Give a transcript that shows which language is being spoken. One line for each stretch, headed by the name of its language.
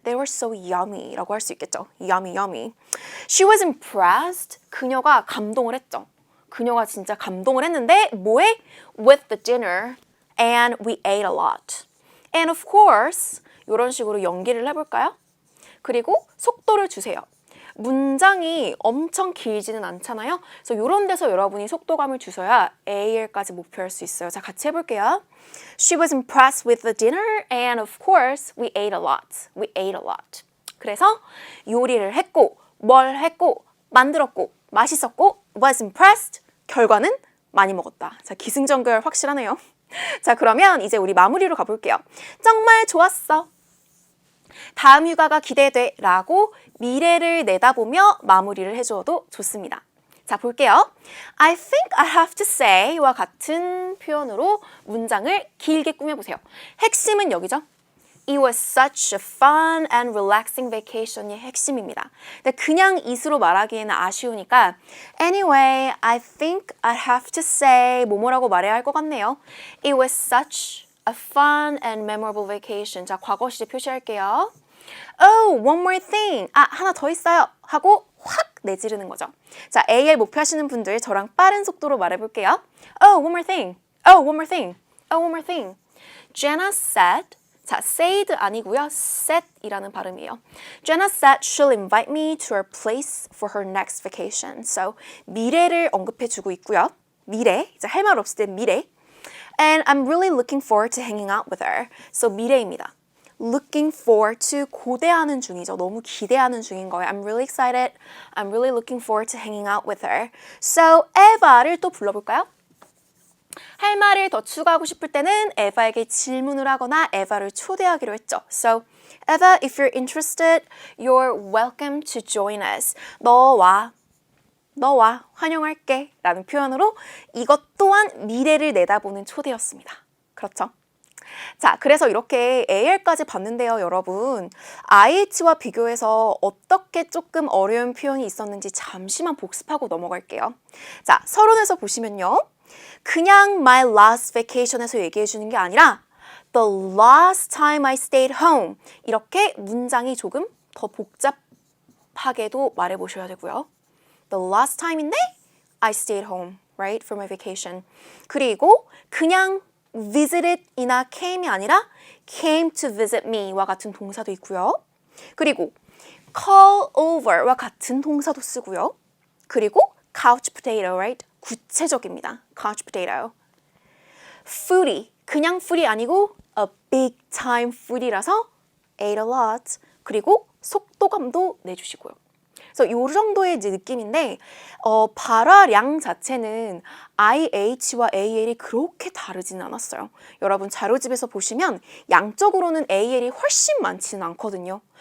English: They were so yummy
Korean: 라고 할 수 있겠죠.
English: Yummy. She was impressed.
Korean: 그녀가 감동을 했죠. 그녀가 진짜 감동을 했는데 뭐에?
English: With the dinner and we ate a lot. And of course
Korean: 이런 식으로 연기를 해볼까요? 그리고 속도를 주세요. 문장이 엄청 길지는 않잖아요. 그래서 이런 데서 여러분이 속도감을 주셔야 AL까지 목표할 수 있어요. 자, 같이 해볼게요.
English: She was impressed with the dinner and of course we ate a lot. We ate a lot.
Korean: 그래서 요리를 했고 뭘 했고 만들었고 맛있었고 was impressed. 결과는 많이 먹었다. 자, 기승전결 확실하네요. 자, 그러면 이제 우리 마무리로 가볼게요. 정말 좋았어. 다음 휴가가 기대돼 라고 미래를 내다보며 마무리를 해주어도 좋습니다. 자, 볼게요.
English: I think I have to say
Korean: 와 같은 표현으로 문장을 길게 꾸며보세요. 핵심은 여기죠.
English: It was such a fun and relaxing vacation
Korean: 이 핵심입니다. 근데 그냥 it으로 말하기에는 아쉬우니까
English: Anyway, I think I have to say
Korean: 뭐뭐라고 말해야 할 것 같네요.
English: It was such a fun and memorable vacation.
Korean: 자, 과거 시제 표시할게요.
English: Oh, one more thing.
Korean: 하나 더 있어요. 하고 확 내지르는 거죠. 자, AL 목표하시는 분들 저랑 빠른 속도로 말해볼게요.
English: Oh, one more thing. Oh, one more thing. Oh, one more thing. Jenna said, 자, said
Korean: 아니고요. said이라는 발음이에요.
English: Jenna said she'll invite me to her place for her next vacation.
Korean: So, 미래를 언급해주고 있고요. 미래, 이제 할 말 없을 때 미래.
English: And I'm really looking forward to hanging out with her.
Korean: So, 미래입니다. Looking forward to 고대하는 중이죠. 너무 기대하는 중인 거예요.
English: I'm really excited. I'm really looking forward to hanging out with her.
Korean: So, 에바를 또 불러볼까요? 할 말을 더 추가하고 싶을 때는 에바에게 질문을 하거나 에바를 초대하기로 했죠.
English: So, Eva, if you're interested, you're welcome to join us.
Korean: 너와 환영할게 라는 표현으로 이것 또한 미래를 내다보는 초대였습니다. 그렇죠? 자, 그래서 이렇게 AL까지 봤는데요, 여러분. IH와 비교해서 어떻게 조금 어려운 표현이 있었는지 잠시만 복습하고 넘어갈게요. 자, 서론에서 보시면요. 그냥
English: my last vacation
Korean: 에서 얘기해 주는 게 아니라
English: the last time I stayed home.
Korean: 이렇게 문장이 조금 더 복잡하게도 말해 보셔야 되고요.
English: The last time인데 I stayed home, right, for my vacation.
Korean: 그리고 그냥 visited이나 came이 아니라 came to visit me와 같은 동사도 있고요. 그리고 call over와 같은 동사도 쓰고요.
English: 그리고 couch potato, right?
Korean: 구체적입니다. couch potato.
English: foodie,
Korean: 그냥
English: foodie
Korean: 아니고
English: a big time foodie라서 ate a lot.
Korean: 그리고 속도감도 내주시고요. 그래서 이 정도의 이제 느낌인데 발화량 자체는 IH와 AL이 그렇게 다르지는 않았어요. 여러분 자료집에서 보시면 양적으로는 AL이 훨씬 많지는 않거든요.